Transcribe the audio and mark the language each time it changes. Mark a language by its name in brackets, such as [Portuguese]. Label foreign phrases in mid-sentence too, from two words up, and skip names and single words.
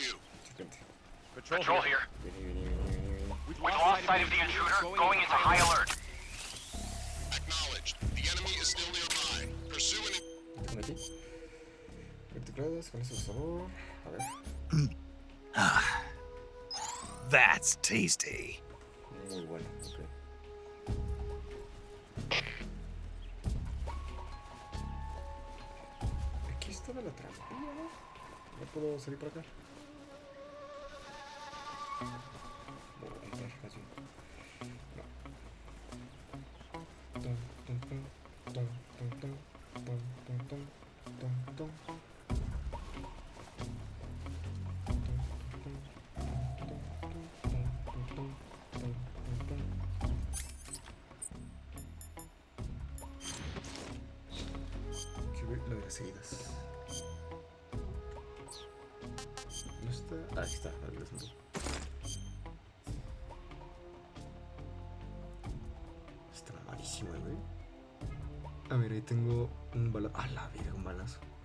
[Spanish] Excelente. [English] Patrol here. [Spanish] Vení. [English] We've lost sight of the intruder, going into high alert. Acknowledged. The enemy is still nearby. Pursue an... [Spanish] Tengo aquí. Verticuladas con ese sabor. A ver. [English] That's tasty. [Spanish] Muy bueno, ok. Aquí estaba la trampilla, ¿no? ¿No puedo salir por acá? Voy a entrar, más bien. No. Tum, tum, tum, tum, tum, tum, tum, tum, tum, tum, tum. Lo de las seguidas. ¿No está? Ah, aquí está. A ver, está malísimo, güey. A ver, ahí tengo un balazo. Ah, la vida, un balazo.